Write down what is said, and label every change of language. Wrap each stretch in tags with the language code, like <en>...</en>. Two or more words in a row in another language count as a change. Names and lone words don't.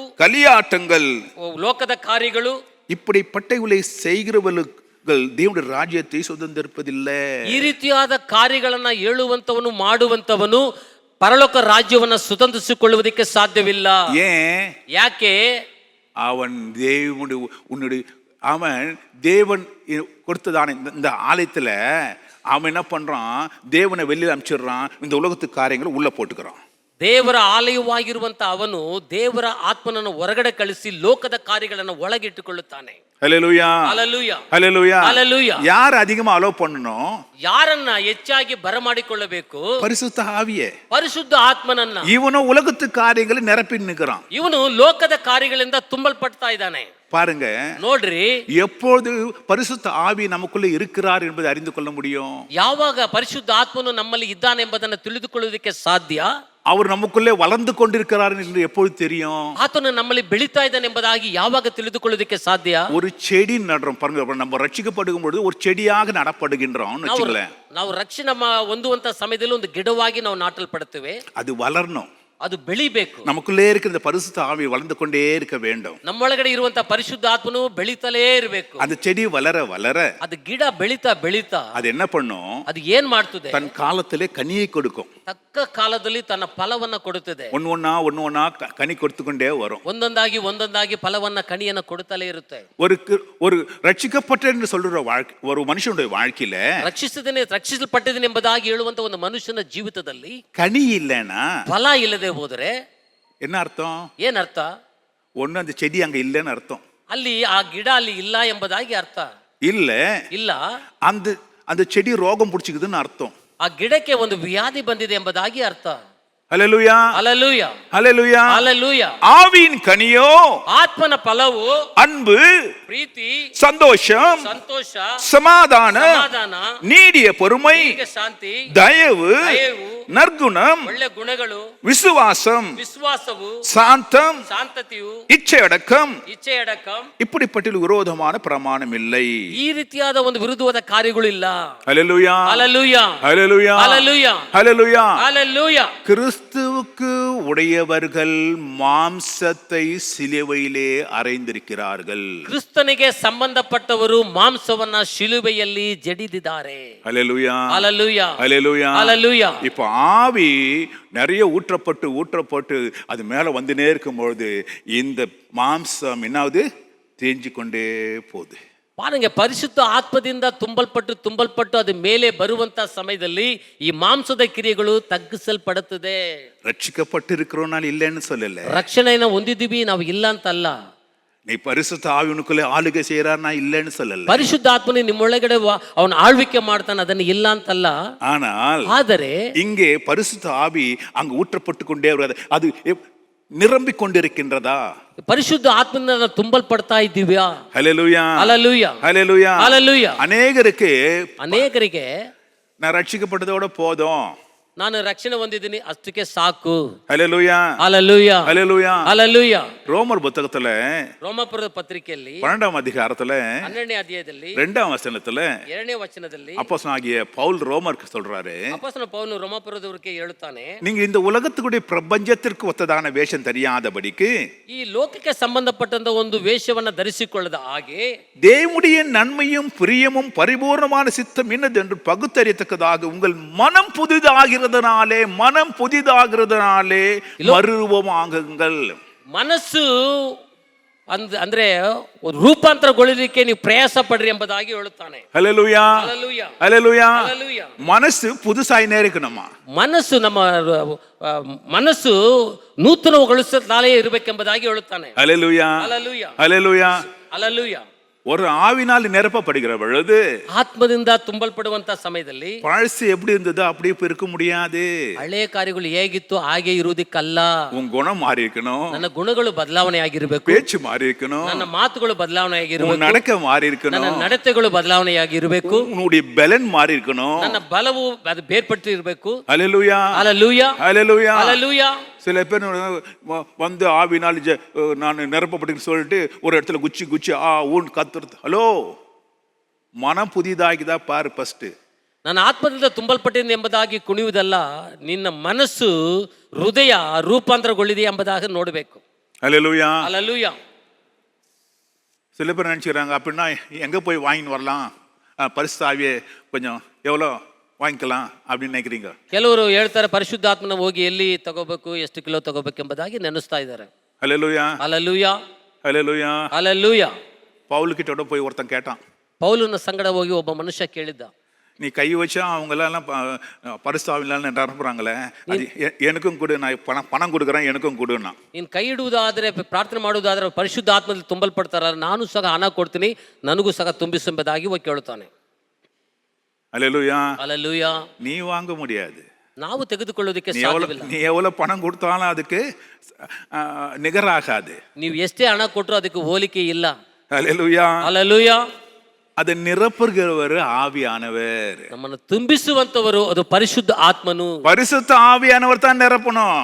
<ta>கலியாட்டங்கள்,</ta> <kn>ಲೋಕದ ಕಾರ್ಯಗಳು,</kn> <ta>இப்படிப்பட்டவைகளை செய்கிறவர்கள் தேவனுடைய ராஜ்யத்தை சுதந்திரிப்பதில்லை.</ta> <kn>ಈ ರೀತಿಯಾದ ಕಾರ್ಯಗಳನ್ನ ಹೇಳುವಂತವನು ಮಾಡುವಂತವನು ಪರಲೋಕ ರಾಜ್ಯವನ್ನ ಸುತಂತ್ರಿಸಿಕೊಳ್ಳುವುದಕ್ಕೆ ಸಾಧ್ಯವಿಲ್ಲ. ಯಾಕೆ?</kn> <ta>அவன் தேவன் கொடுத்ததான இந்த ஆலயத்துல அவன் என்ன பண்றான்? தேவனை வெளியில அனுப்பிச்சிடுறான், இந்த உலகத்து காரியங்களை உள்ள போட்டுக்கிறான்.</ta> <kn>ದೇವರ ಆಲಯವಾಗಿರುವಂತ ಅವನು ದೇವರ ಆತ್ಮನನ್ನು ಹೊರಗಡೆ ಕಳಿಸಿ ಲೋಕದ ಕಾರ್ಯಗಳನ್ನು ಒಳಗಿಟ್ಟುಕೊಳ್ಳುತ್ತಾನೆ.</kn> <ta>ஹல்லேலூயா, ஹல்லேலூயா, ஹல்லேலூயா, ஹல்லேலூயா. யார் அதிகமா அலோ பண்ணணும்?</ta> <kn>ಯಾರನ್ನ ಹೆಚ್ಚಾಗಿ ಬರಮಾಡಿಕೊಳ್ಳಬೇಕು?</kn> <ta>பரிசுத்த ஆவியே,</ta> <kn>ಪರಿಶುದ್ಧ ಆತ್ಮನನ್ನ.</kn> <ta>ಇವನು உலகத்து காரியங்களை நிரப்பி நிற்கிறான்.</ta> <kn>ಇವನು ಲೋಕದ ಕಾರ್ಯಗಳಿಂದ ತುಂಬಲ್ಪಡ್ತಾ ಇದ್ದಾನೆ.</kn> <ta>பாருங்க,</ta> <kn>ನೋಡ್ರಿ,</kn> <ta>எப்பொழுது பரிசுத்த ஆவி நமக்குள்ள இருக்கிறார் என்பதை அறிந்து கொள்ள முடியும்?</ta> <kn>ಯಾವಾಗ ಪರಿಶುದ್ಧ ಆತ್ಮನು ನಮ್ಮಲ್ಲಿ ಇದ್ದಾನೆ ಎಂಬುದನ್ನು ತಿಳಿದುಕೊಳ್ಳುವುದಕ್ಕೆ ಸಾಧ್ಯ?</kn> <ta>அவர் நமக்குள்ளே வளர்ந்து கொண்டிருக்கிறார் என்று எப்பொழுது தெரியும்?</ta> <kn>ಆತನು ನಮ್ಮಲ್ಲಿ ಬೆಳೀತಾ ಇದ್ದಾನೆ ಎಂಬುದಾಗಿ ಯಾವಾಗ ತಿಳಿದುಕೊಳ್ಳುವುದಕ್ಕೆ ಸಾಧ್ಯ?</kn> <ta>ஒரு செடி நடுறோம் பாருங்க, நம்ம ரட்சிக்கப்படுகும் பொழுது ஒரு செடியாக நடப்படுகின்றோம்.</ta> <kn>ನಾವು ರಕ್ಷಣೆ ಹೊಂದುವಂತ ಸಮಯದಲ್ಲಿ ಒಂದು ಗಿಡವಾಗಿ ನಾವು ನಾಟಲ್ಪಡುತ್ತೇವೆ.</kn> <ta>அது வளரணும்.</ta> <kn>ಅದು ಬೆಳಿಬೇಕು.</kn> <ta>நமக்குள்ளே இருக்கிற இந்த பரிசுத்த ஆவி வளர்ந்து கொண்டே இருக்க வேண்டும்.</ta> <kn>ನಮ್ಮೊಳಗಡೆ ಇರುವಂತ ಪರಿಶುದ್ಧ ಆತ್ಮನು ಬೆಳಿತಲೇ ಇರಬೇಕು.</kn> <ta>அந்த செடி வளர வளர</ta> <kn>ಅದು ಗಿಡ ಬೆಳಿತಾ ಬೆಳಿತಾ</kn> <ta>அது என்ன பண்ணும்?</ta> <kn>ಅದು ಏನ್ ಮಾಡ್ತದೆ?</kn> <ta>தன் காலத்திலே கனியை கொடுக்கும்.</ta> <kn>ತಕ್ಕ ಕಾಲದಲ್ಲಿ ತನ್ನ ಫಲವನ್ನ ಕೊಡುತ್ತದೆ.</kn> <ta>ஒன்னு கனி கொடுத்துக்கொண்டே வரும்.</ta> <kn>ಒಂದೊಂದಾಗಿ ಫಲವನ್ನ ಕಣಿಯನ್ನ ಕೊಡುತ್ತಲೇ ಇರುತ್ತೆ.</kn> <ta>ஒரு ரட்சிக்கப்பட்ட என்று சொல்ற ஒரு மனுஷனுடைய வாழ்க்கையில</ta> <kn>ರಕ್ಷಿಸಲ್ಪಟ್ಟಿದ್ದೇನೆ ಎಂಬುದಾಗಿ ಹೇಳುವಂತ ಒಂದು ಮನುಷ್ಯನ ಜೀವಿತದಲ್ಲಿ</kn> <ta>கனி இல்லைன்னா,</ta> <kn>ಫಲ ಇಲ್ಲದೆ ಹೋದರೆ</kn> <ta>என்ன அர்த்தம்?</ta> <kn>ಏನರ್ಥ?</kn> <ta>ஒண்ணு அந்த செடி அங்க இல்லைன்னு அர்த்தம்.</ta> <kn>ಅಲ್ಲಿ ಆ ಗಿಡ ಅಲ್ಲಿ ಇಲ್ಲ ಎಂಬುದಾಗಿ ಅರ್ಥ. ಇಲ್ಲ</kn> <ta>அந்த செடி ரோகம் பிடிச்சிக்குதுன்னு அர்த்தம்.</ta> <kn>ಆ ಗಿಡಕ್ಕೆ ಒಂದು ವ್ಯಾಧಿ ಬಂದಿದೆ ಎಂಬುದಾಗಿ ಅರ್ಥ.</kn> <ta>ஹல்லேலூயா, ஹல்லேலூயா, ஹல்லேலூயா, ஹல்லேலூயா. ஆவியின் கனியோ</ta> <kn>ಆತ್ಮನ ಫಲವು</kn> <ta>அன்பு,</ta> <kn>ಪ್ರೀತಿ,</kn> <ta>சந்தோஷம்,</ta> <kn>ಸಂತೋಷ,</kn> <ta>சமாதானம், நீடிய பொறுமை,</ta> <kn>ಶಾಂತಿ,</kn> <ta>தயவு, நற்குணம்,</ta> <kn>ಒಳ್ಳೆ ಗುಣಗಳು,</kn> <ta>விசுவாசವು, சாந்தம், ಶಾಂತತೆಯು, இச்சையடக்கம், இப்படிப்பட்ட விரோதமான பிரமாணம் இல்லை.</ta> <kn>ಈ ರೀತಿಯಾದ ಒಂದು ವಿರುದ್ಧವಾದ ಕಾರ್ಯಗಳು ಇಲ್ಲ.</kn> <ta>ஹல்லேலூயா, ஹல்லேலூயா, ஹல்லேலூயா, ஹல்லேலூயா, ஹல்லேலூயா, ஹல்லேலூயா. கிறிஸ்துவுக்கு உடையவர்கள் மாம்சத்தை சிலுவையிலே அறைந்திருக்கிறார்கள்.</ta> <kn>ಕ್ರಿಸ್ತನಿಗೆ ಸಂಬಂಧಪಟ್ಟವರು ಮಾಂಸವನ್ನ ಶಿಲುಬೆಯಲ್ಲಿ ಜಡಿದಿದ್ದಾರೆ.</kn> <ta>ஹல்லேலூயா, ஹல்லேலூயா, ஹல்லேலூயா, ஹல்லேலூயா. இப்போ ஆவி நிறைய ஊற்றப்பட்டு அது மேல வந்துனே இருக்கும்பொழுது இந்த மாம்சம் என்னாவது தேஞ்சு கொண்டே போகுது. பாருங்க, பரிசுத்த</ta> <kn>ಆತ್ಮದಿಂದ ತುಂಬಲ್ಪಟ್ಟು ಅದು ಮೇಲೆ ಬರುವಂತ ಸಮಯದಲ್ಲಿ ಈ ಮಾಂಸದ ಕ್ರಿಯೆಗಳು ತಗ್ಗಿಸಲ್ಪಡುತ್ತದೆ.</kn> <ta>ரட்சிக்கப்பட்டிருக்கிறோம்னால இல்லைன்னு சொல்லல,</ta> <kn>ರಕ್ಷಣೆಯನ್ನು ಹೊಂದಿದ್ದೀವಿ ನಾವು ಇಲ್ಲ ಅಂತಲ್ಲ.</kn> <ta>நீ பரிசுத்த ஆவினுக்குள்ளே ஆளுகை செய்யறான்னா இல்லைன்னு சொல்லல.</ta> <kn>ಪರಿಶುದ್ಧ ಆತ್ಮನೇ ನಿಮ್ಮೊಳಗಡೆ ಅವನು ಆಳ್ವಿಕೆ ಮಾಡ್ತಾನೆ, ಅದನ್ನ ಇಲ್ಲ ಅಂತಲ್ಲ. ಆದರೆ</kn> <ta>இங்கே பரிசுத்த ஆவி அங்க ஊற்றப்பட்டு கொண்டே வருது. அது நிரம்பிக் கொண்டிருக்கின்றதா?</ta> <kn>ಪರಿಶುದ್ಧ ಆತ್ಮದಿಂದ ತುಂಬಲ್ಪಡ್ತಾ ಇದ್ದೀವ್ಯಾ?</kn> <ta>ஹல்லேலூயா, ஹல்லேலூயா, ஹல்லேலூயா, ஹல்லேலூயா. அநேகருக்கு நான் ரட்சிக்கப்பட்டதோட போதும்,</ta> <kn>ನಾನು ರಕ್ಷಣೆ ಹೊಂದಿದ್ದೀನಿ ಅಷ್ಟಕ್ಕೆ ಸಾಕು.</kn> <ta>ஹல்லேலூயா, ஹல்லேலூயா, ஹல்லேலூயா, ஹல்லேலூயா. ரோமர் புத்தகத்துல</ta> <kn>ರೋಮಾಪುರದ ಪತ್ರಿಕೆಯಲ್ಲಿ</kn> <ta>12ஆம் அதிகாரத்துல</ta> <kn>12ನೇ ಅಧ್ಯಾಯದಲ್ಲಿ</kn> <ta>2ஆம் வசனத்துல</ta> <kn>2ನೇ ವಚನದಲ್ಲಿ</kn> <ta>அப்போஸ்தலனாகிய பவுல் ரோமருக்கு சொல்றாரு,</ta> <kn>ಅಪೊಸ್ತಲ ಪೌಲನು ರೋಮಾಪುರದವರಿಗೆ ಹೇಳುತ್ತಾನೆ,</kn> <ta>நீங்க இந்த உலகத்துக்குடைய பிரபஞ்சத்திற்கு ஒத்ததான வேஷம் தெரியாதபடிக்கு,</ta> <kn>ಈ ಲೋಕಕ್ಕೆ ಸಂಬಂಧಪಟ್ಟಂತ ಒಂದು ವೇಷವನ್ನ ಧರಿಸಿಕೊಳ್ಳದ ಹಾಗೆ</kn> <ta>தேவனுடைய நன்மையும் பிரியமும் பரிபூர்ணமான சித்தம் என்னது என்று பகுத்தறியத்தக்கதாக உங்கள் மனம் புதிதாகிறது மறுரூபமாகுங்கள்.</ta> <kn>ಮನಸ್ಸು ಅಂದ್ರೆ ರೂಪಾಂತರಗೊಳ್ಳಲಿಕ್ಕೆ ನೀವು ಪ್ರಯಾಸ ಪಡ್ರಿ ಎಂಬುದಾಗಿ ಹೇಳುತ್ತಾನೆ.</kn> <ta>ஹல்லேலூயா, ஹல்லேலூயா, ஹல்லேலூயா. மனசு புதுசாயினே இருக்கணுமா?</ta> <kn>ಮನಸ್ಸು ನೂತನಗೊಳಿಸುತ್ತಲೇ ಇರಬೇಕೆಂಬುದಾಗಿ ಹೇಳುತ್ತಾನೆ.</kn> <ta>ஹல்லேலூயா, ஹல்லேலூயா, ஹல்லேலூயா, ஹல்லேலூயா. ஒரு ஆவினால் நிரப்பப்படுகிற பொழுது,</ta> <kn>ಆತ್ಮದಿಂದ ತುಂಬಲ್ಪಡುವಂತ ಸಮಯದಲ್ಲಿ</kn> <ta>பழசு எப்படி இருந்ததோ அப்படி இருக்க முடியாது.</ta> <kn>ಹಳೆಯ ಕಾರ್ಯಗಳು ಹೇಗಿತ್ತು ಹಾಗೆ ಇರುವುದಕ್ಕಲ್ಲ.</kn> <ta>உன் குணம் மாறி இருக்கணும்,</ta> <kn>ನನ್ನ ಗುಣಗಳು ಬದಲಾವಣೆ ಆಗಿರಬೇಕು,</kn> <ta>பேச்சு மாறி இருக்கணும்,</ta> <kn>ನನ್ನ ಮಾತುಗಳು ಬದಲಾವಣೆ ಆಗಿರಬೇಕು,</kn> <ta>நடக்க மாறி இருக்கணும்,</ta> <kn>ನನ್ನ ನಡತೆಗಳು ಬದಲಾವಣೆಯಾಗಿರಬೇಕು,</kn> <ta>உன்னுடைய பலன் மாறி இருக்கணும்,</ta> <kn>ನನ್ನ ಬಲವು ಅದು ಬೇರ್ಪಟ್ಟು ಇರಬೇಕು.</kn> <ta>ஹல்லேலூயா, ஹல்லேலூயா, ஹல்லேலூயா, ஹல்லேலூயா. சில பேர் வந்து ஆவினால் நான் நிரப்பப்பட்டு சொல்லிட்டு ஒரு இடத்துல குச்சி ஊன் கத்துறது. ஹலோ, மனம் புதிதாகிதா பாரு ಫಸ್ಟ್.</ta> <kn>ನಾನು ಆತ್ಮದಿಂದ ತುಂಬಲ್ಪಟ್ಟಿದ್ದೇನೆ ಎಂಬುದಾಗಿ ಕುಣಿಯುವುದಲ್ಲ, ನಿನ್ನ ಮನಸ್ಸು ಹೃದಯ ರೂಪಾಂತರಗೊಳ್ಳಿದೆ ಎಂಬುದಾಗಿ ನೋಡಬೇಕು.</kn> <ta>ஹல்லேலூயா, ஹல்லேலூயா. சில பேர் நினைச்சுக்கிறாங்க, அப்படின்னா எங்க போய் வாங்கின்னு வரலாம், பரிசுத்த ஆவியை கொஞ்சம் எவ்வளோ வாங்கிக்கலாம் அப்படின்னு நினைக்கிறீங்க.</ta> <kn>ಕೆಲವರು ಹೇಳ್ತಾರೆ ಪರಿಶುದ್ಧಾತ್ಮನ ಹೋಗಿ ಎಲ್ಲಿ ತಗೋಬೇಕು, ಎಷ್ಟು ಕಿಲೋ ತಗೋಬೇಕು ಎಂಬುದಾಗಿ ನೆನೆಸ್ತಾ ಇದ್ದಾರೆ.</kn> <ta>ஹல்லேலூயா, ஹல்லேலூயா, ஹல்லேலூயா, ஹல்லேலூயா. பவுல் கிட்ட போய் ஒருத்தன் கேட்டான். ಪೌಲನ ಸಂಗಡ ಹೋಗಿ ಒಬ್ಬ ಮನುಷ್ಯ ಕೇಳಿದ್ದ, நீ கை வச்சா அவங்களெல்லாம் பரிசுத்தாவிலாம் நிரப்புறாங்களே, அது எனக்கும் கொடு, நான் பணம் கொடுக்குறேன், எனக்கும் கொடுன்னா.</ta> <kn>ನೀನು ಕೈ ಇಡುವುದಾದ್ರೆ ಪ್ರಾರ್ಥನೆ ಮಾಡುವುದಾದ್ರೆ ಪರಿಶುದ್ಧ ಆತ್ಮದಲ್ಲಿ ತುಂಬಲ್ಪಡ್ತಾರ, ನಾನು ಸಹ ಹಣ ಕೊಡ್ತೀನಿ, ನನಗೂ ಸಹ ತುಂಬಿಸೆಂಬುದಾಗಿ ಹೋಗಿ ಕೇಳುತ್ತಾನೆ.</kn> <ta>ஹல்லேலூயா, ஹல்லேலூயா. நீ வாங்க முடியாது,</ta> <kn>ನಾವು ತೆಗೆದುಕೊಳ್ಳೋದಕ್ಕೆ ಸಾಧ್ಯವಿಲ್ಲ.</kn> <ta>நீ எவ்வளவு பணம் கொடுத்தாலும் அதுக்கு நிகராகாது.</ta> <kn>ನೀವು ಎಷ್ಟೇ ಹಣ ಕೊಟ್ಟರು ಅದಕ್ಕೆ ಹೋಲಿಕೆ ಇಲ್ಲ.</kn> <ta>ஹல்லேலூயா, ஹல்லேலூயா. அதை நிரப்புகிறவர் ஆவியானவர்.</ta> <kn>ನಮ್ಮನ್ನು ತುಂಬಿಸುವಂತವರು ಅದು ಪರಿಶುದ್ಧ ಆತ್ಮನು.</kn> <ta>பரிசுத்த ஆவியானவர் தான் நிரப்பணும்.</ta>